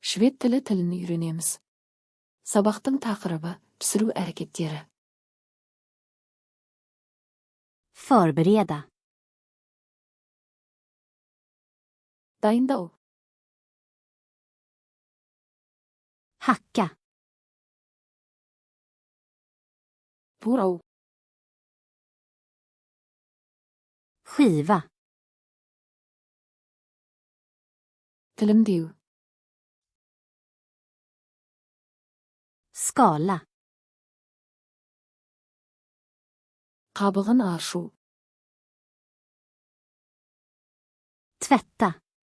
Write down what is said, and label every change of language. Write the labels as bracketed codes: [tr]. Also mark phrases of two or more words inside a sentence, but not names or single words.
[kk] Швед тілін үйренеміз. Сабақтың тақырыбы пісіру әрекеттері. [sv] Förbereda. [kk] Dayındау. [sv] Hacka. [kk] Турау. [sv] Skiva. [kk] Тілімдеу. [sv] Skala. [kk] Қабығын ашу. [sv] Tvätta.